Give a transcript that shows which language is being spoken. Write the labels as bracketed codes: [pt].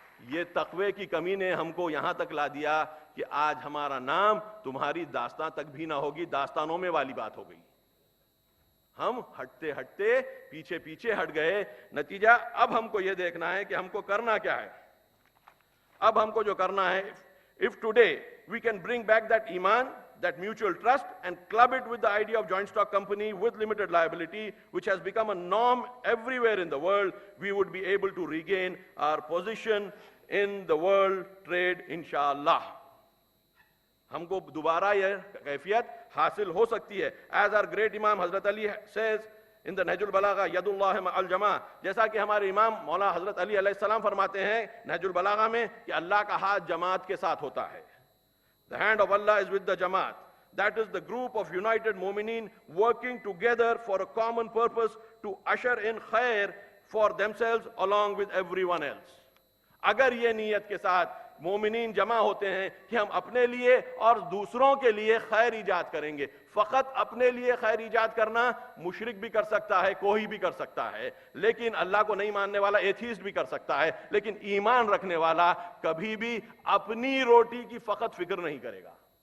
[ur] یہ تقوی کی کمی نے ہم کو یہاں تک لا دیا کہ آج ہمارا نام تمہاری داستان تک بھی نہ ہوگی، داستانوں میں والی بات ہو گئی. ہم ہٹتے ہٹتے پیچھے پیچھے ہٹ گئے. نتیجہ اب ہم کو یہ دیکھنا ہے کہ ہم کو کرنا کیا ہے. اب ہم کو جو کرنا ہے، [en] if today we can bring back that iman, that mutual trust, and club it with the idea of joint stock company with limited liability, which has become a norm everywhere in the world, we would be able to regain our position in the world trade, inshallah. [ur] ہم کو دوبارہ یہ کیفیت حاصل ہو سکتی ہے. [en] As our great Imam Hazrat Ali says in the Nahj al-Balagha, [ar] Yad Allah ma'al Jama', [ur] جیسا کہ ہمارے امام مولا حضرت علی علیہ السلام فرماتے ہیں نہج البلاغہ میں کہ اللہ کا ہاتھ جماعت کے ساتھ ہوتا ہے. [en] The hand of Allah is with the Jamaat. That is the group of united mu'mineen working together for a common purpose to usher in khair for themselves along with everyone else. [ur] اگر یہ نیت کے ساتھ مومنین جمع ہوتے ہیں کہ ہم اپنے لیے اور دوسروں کے لیے خیر ایجاد کریں گے. فقط اپنے لیے خیر ایجاد کرنا مشرک بھی کر سکتا ہے, کوئی بھی کر سکتا ہے, لیکن اللہ کو نہیں ماننے والا ایتھیسٹ بھی کر سکتا ہے, لیکن ایمان رکھنے والا کبھی بھی اپنی روٹی کی فقط فکر نہیں کرے گا.